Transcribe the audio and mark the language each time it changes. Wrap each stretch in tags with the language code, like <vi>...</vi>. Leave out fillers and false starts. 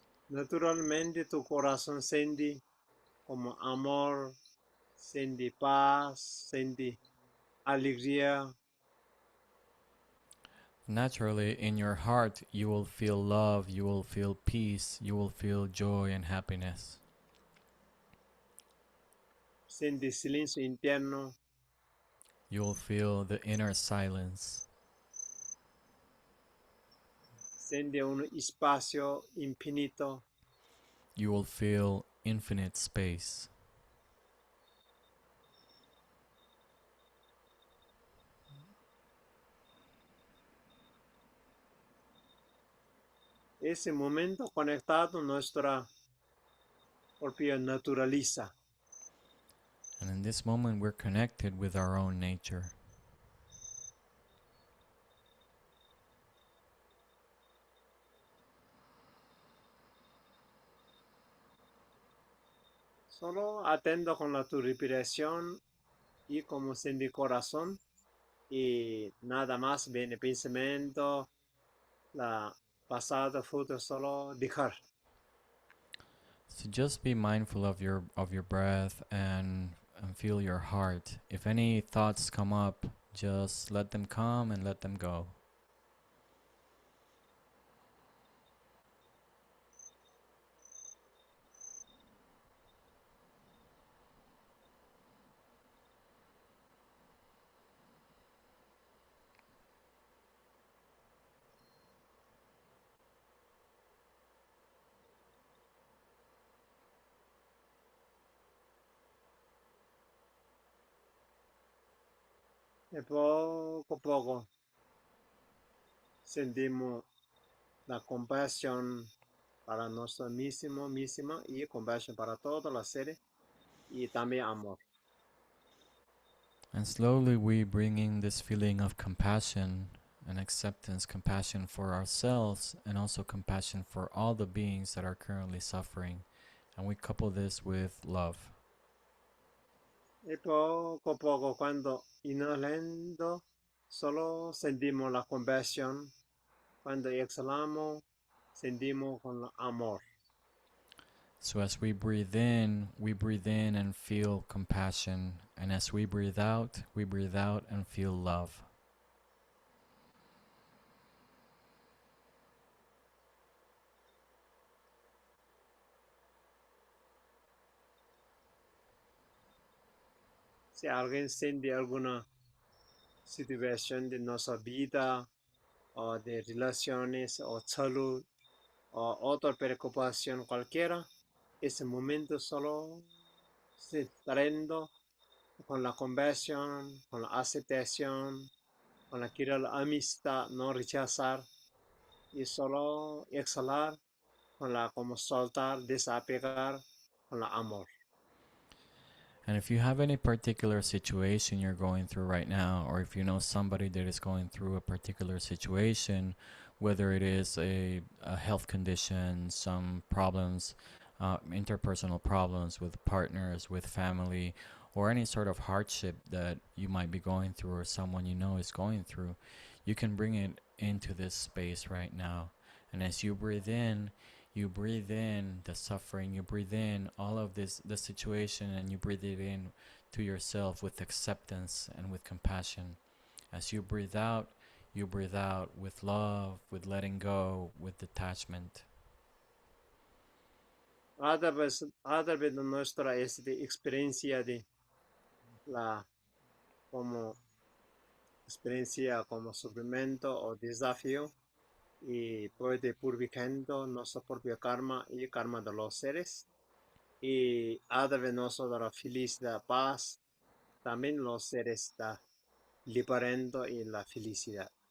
<es>Naturalmente tu corazón siente como amor, siente paz, siente alegría.</es> <en>Naturally, in your heart, you will feel love, you will feel peace, you will feel joy and happiness.</en> <es>Siente silencio interno.</es> <en>You will feel the inner silence.</en> <es>Siente un espacio infinito.</es> <en>You will feel infinite space.</en> <es>Ese momento conectado a nuestra propia naturaleza.</es> <en>And in this moment, we're connected with our own nature.</en> <es>Solo atendo con tu respiración y como siente el corazón, y nada más viene pensamiento, la pasado, futuro, solo dejar.</es> <en>So just be mindful of your breath and feel your heart. If any thoughts come up, just let them come and let them go.</en> <es>Y poco a poco sentimos la compasión para nosotros mismos y compasión para todos los seres y también amor.</es> <en>And slowly we bring in this feeling of compassion and acceptance, compassion for ourselves and also compassion for all the beings that are currently suffering. And we couple this with love.</en> <es>Y poco a poco cuando inhalando solo sentimos la compasión, cuando exhalamos sentimos con el amor.</es> <en>So as we breathe in and feel compassion. And as we breathe out and feel love.</en> <es>Si alguien siente alguna situación de nuestra vida o de relaciones o salud o otra preocupación cualquiera, ese momento solo se trayendo con la compasión, con la aceptación, con la quiera la amistad, no rechazar y solo exhalar con la como soltar, desapegar con la amor.</es> <en>And if you have any particular situation you're going through right now, or if you know somebody that is going through a particular situation, whether it is a health condition, some problems, interpersonal problems with partners, with family, or any sort of hardship that you might be going through or someone you know is going through, you can bring it into this space right now. And as you breathe in the suffering, you breathe in all of this, the situation, and you breathe it in to yourself with acceptance and with compassion. As you breathe out with love, with letting go, with detachment.</en> <es>A través de nuestra experiencia de la como experiencia como sufrimiento o desafío y puede purificando nuestro propio karma y karma de los seres y a través de nuestra felicidad, paz, también los seres está liberando y la felicidad.</es>